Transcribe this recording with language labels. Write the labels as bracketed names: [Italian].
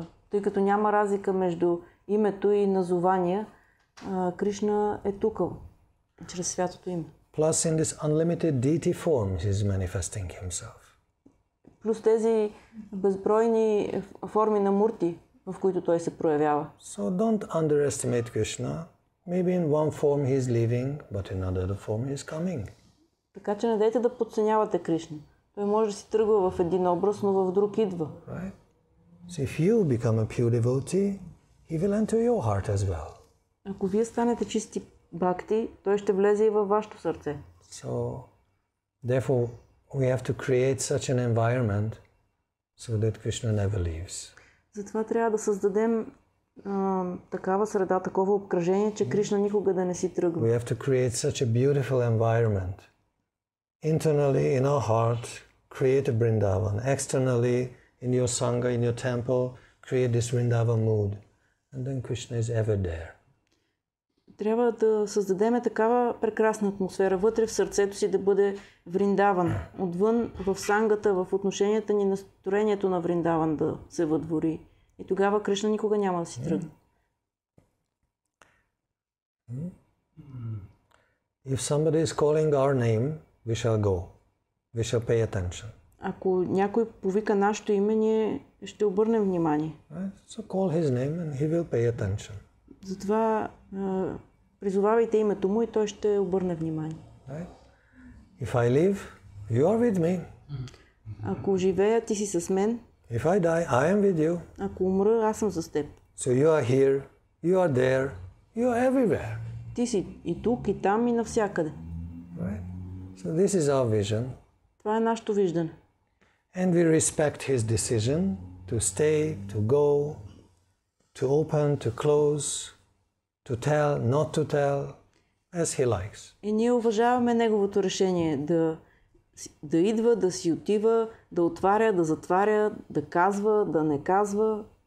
[Bulgarian] Тъй като няма разлика между името и назования, Кришна е тук чрез святото име. [English] Plus in this unlimited deity forms he is manifesting himself. [Bulgarian] Плюс тези безбройни форми на мурти, в които той се проявява. [English] So don't underestimate Krishna. Maybe in one form he is leaving, but in another form he is coming. [Bulgarian] Така че не дайте да подценявате Кришна. Той може да си тръгва в един образ, но в друг идва. [English] Right? So if you become a pure devotee, he will enter your heart as well. [Bulgarian] Ако вие станете чисти бхакти, той ще влезе и във вашето сърце. [English] So therefore we have to create such an environment so that Krishna never leaves. [Bulgarian] Затова трябва да създадем такава среда, такова обкръжение, че Кришна никога да не си тръгва. [English] We have to create such a beautiful environment. Internally in our heart, create a Vrindavan. Externally in your sangha, in your temple, create this Vrindavan mood. And then Krishna is ever there. [Bulgarian] Трябва да създадем такава прекрасна атмосфера, вътре в сърцето си да бъде Вриндаван. Отвън в сангата, в отношенията ни, настроението на Вриндаван да се въдвори. И тогава Кришна никога няма да си тръгне. [English] If somebody is calling our name, we shall go. We shall pay attention. [Bulgarian] Ако някой повика нашето име, ние ще обърнем внимание. [English] Right? So call his name and he will pay attention. [Bulgarian] Затова призовавайте името му и той ще обърне внимание. [English] Right? If I live, you are with me. [Bulgarian] Ако живея, ти си с мен. [English] If I die, I am with you. [Bulgarian] Ако умра, аз съм с теб. [English] So you are here, you are there, you are everywhere. [Bulgarian] Ти си и тук, и там, и навсякъде. [English] Right? So this is our vision. [Bulgarian] Това е нашето виждане. [English] And we respect his decision to stay, to go, to open, to close, to tell, not to tell, as he likes. [Bulgarian] И ние уважаваме неговото решение да идва, да си отива, да отваря, да затваря, да казва, да не казва.